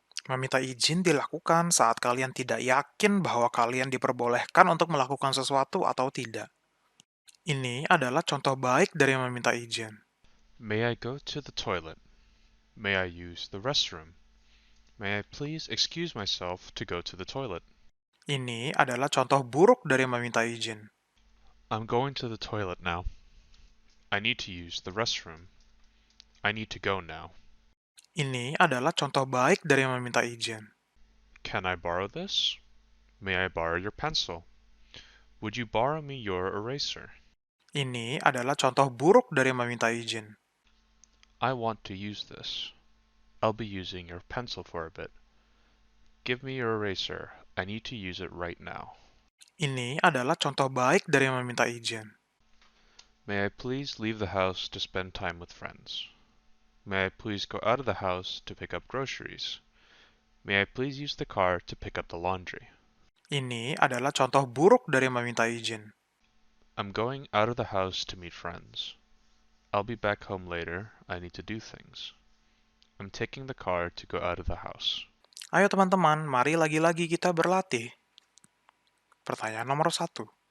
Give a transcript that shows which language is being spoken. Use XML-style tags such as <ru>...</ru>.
<id>Meminta izin dilakukan saat kalian tidak yakin bahwa kalian diperbolehkan untuk melakukan sesuatu atau tidak. Ini adalah contoh baik dari meminta izin.</id> <en>May I go to the toilet? May I use the restroom? May I please excuse myself to go to the toilet?</en> <id>Ini adalah contoh buruk dari meminta izin.</id> <en>I'm going to the toilet now. I need to use the restroom. I need to go now.</en> <id>Ini adalah contoh baik dari meminta izin.</id> <en>Can I borrow this? May I borrow your pencil? Would you borrow me your eraser?</en> <id>Ini adalah contoh buruk dari meminta izin.</id> <en>I want to use this. I'll be using your pencil for a bit. Give me your eraser. I need to use it right now.</en> <id>Ini adalah contoh baik dari meminta izin.</id> <en>May I please leave the house to spend time with friends? May I please go out of the house to pick up groceries? May I please use the car to pick up the laundry?</en> <id>Ini adalah contoh buruk dari meminta izin.</id> <en>I'm going out of the house to meet friends. I'll be back home later. I need to do things. I'm taking the car to go out of the house.</en> <id>Ayo teman-teman, mari lagi-lagi kita berlatih. Pertanyaan nomor 1.</id>